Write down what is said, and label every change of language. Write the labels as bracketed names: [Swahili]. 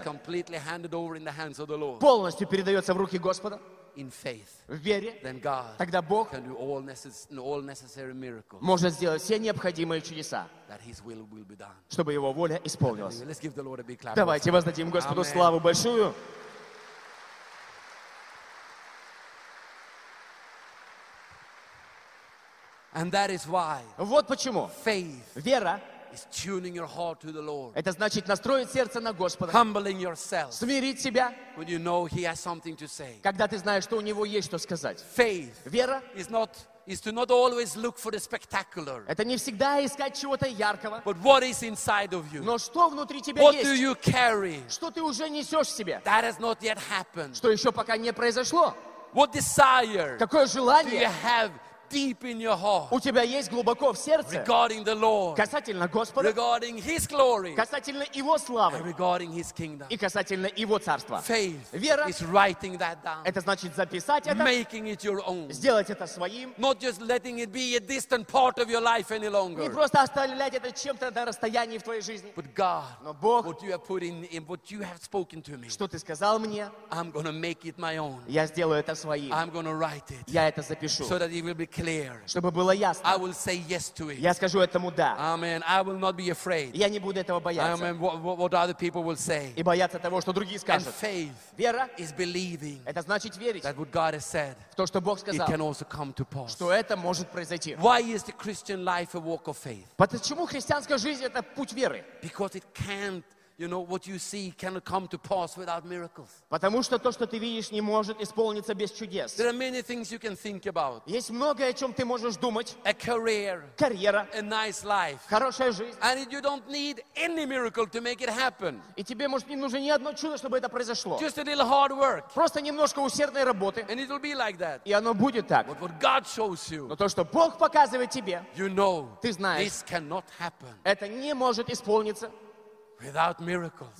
[English] is completely handed over in the hands of the Lord, [Russian] полностью передается в руки Господа, [English] in faith, [Russian] в вере, [English] then God [Russian] тогда Бог [English] can do all necessary miracles, [Russian] может сделать все необходимые чудеса, [English] that his will be done, [Russian] чтобы его воля исполнилась. [English] Let's give the Lord a big clap. [Russian] Давайте воздадим Господу Amen. Славу большую. [English] And that is why [Russian] вот почему [English] faith [Russian] вера [English] is tuning your heart to the Lord. [Russian] Это значит настроить сердце на Господа. [English] Humbling yourself. [Russian] Смирить себя. [English] When you know he has something to say. [Russian] Когда ты знаешь, что у него есть что сказать. [English] Faith. [Russian] Вера. [English] Is not is to not always look for the spectacular. [Russian] Это не всегда искать чего-то яркого. [English] But what is inside of you? [Russian] Но что внутри тебя [English] what [Russian] есть? [English] What do you carry? [Russian] Что ты уже несешь в себе? [English] That has not yet happened. [Russian] Что еще пока не произошло? [English] What desire? [Russian] Какое желание? [English] Do you have? Deep in your heart, [Russian] у тебя есть глубоко в сердце, [English] regarding the Lord, [Russian] касательно Господа, [English] regarding His glory, [Russian] касательно Его славы, [English] and regarding His kingdom, [Russian] и касательно Его царства. [English] Faith, [Russian] вера, [English] is writing that down, [Russian] это значит записать это, [English] making it your own, [Russian] сделать это своим, [English] not just letting it be a distant part of your life any longer, [Russian] не просто оставлять это чем-то на расстоянии в твоей жизни, [English] but God, [Russian] но Бог, [English] what you have put in, what you have spoken to me, [Russian] что ты сказал мне, [English] I'm gonna make it my own, [Russian] я сделаю это своим, [English] I'm gonna write it, [Russian] я это запишу, [English] so that it will be clear. [Russian] Чтобы было ясно. [English] I will say yes to it. [Russian] Я скажу этому да. [English] Amen. I will not be afraid. [Russian] Я не буду этого бояться. [English] Amen. What other people will say. [Russian] И бояться того, что другие скажут. [English] And faith [Russian] вера [English] is believing. [Russian] Это значит верить. [English] That what God has said. [Russian] В то, что Бог сказал. [English] It can also come to pass. [Russian] Что это может произойти. [English] Why is the Christian life a walk of faith? [Russian] Почему христианская жизнь это путь веры? [English] Because it can't. You know what you see cannot come to pass without miracles. [Russian] Потому что то, что ты видишь, не может исполниться без чудес. [English] There are many things you can think about. [Russian] Есть многое, о чем ты можешь думать. [English] A career. [Russian] Карьера. [English] A nice life. [Russian] Хорошая жизнь. [English] And you don't need any miracle to make it happen. [Russian] И тебе, может, не нужно ни одно чудо, чтобы это произошло. [English] Just a little hard work. [Russian] Просто немножко усердной работы. [English] And it'll be like that. [Russian] И оно будет так. [English] But what God shows you. [Russian] Но то, что Бог показывает тебе. [English] You know. [Russian] Ты знаешь. [English] This cannot happen. [Russian] Это не может исполниться. [English] Without miracles,